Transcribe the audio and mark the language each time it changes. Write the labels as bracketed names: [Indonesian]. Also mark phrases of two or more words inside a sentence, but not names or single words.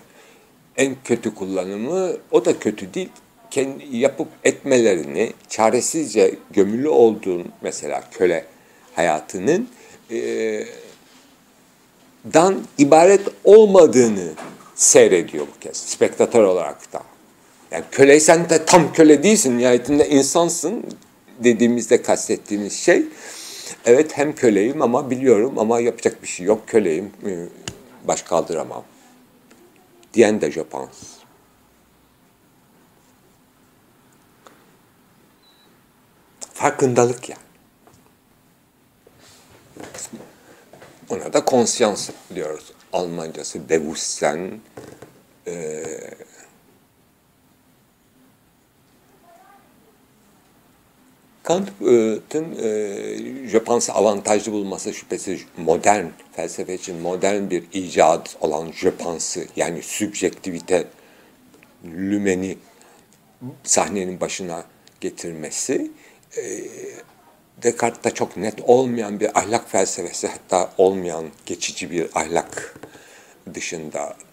[Turkish] En kötü kullanımı, o da kötü değil, kendi yapıp etmelerini, çaresizce gömülü olduğun mesela köle hayatının dan ibaret olmadığını seyrediyor bu kez, spektatör olarak da. Yani köleysen de tam köle değilsin, nihayetinde insansın dediğimizde kastettiğimiz şey, evet hem köleyim ama biliyorum ama yapacak bir şey yok, köleyim, baş kaldıramam diyen de [French] je pense. [Turkish] Farkındalık yani. Ona da konsyans diyoruz. Almancası Bewusstsein. Kant'ın [French] je pense [Turkish] avantajlı bulması şüphesiz modern felsefe için modern bir icat olan [French] je pense'ı, [Turkish] yani sübjektivite lümeni sahnenin başına getirmesi, Descartes'ta çok net olmayan bir ahlak felsefesi, hatta olmayan geçici bir ahlak dışında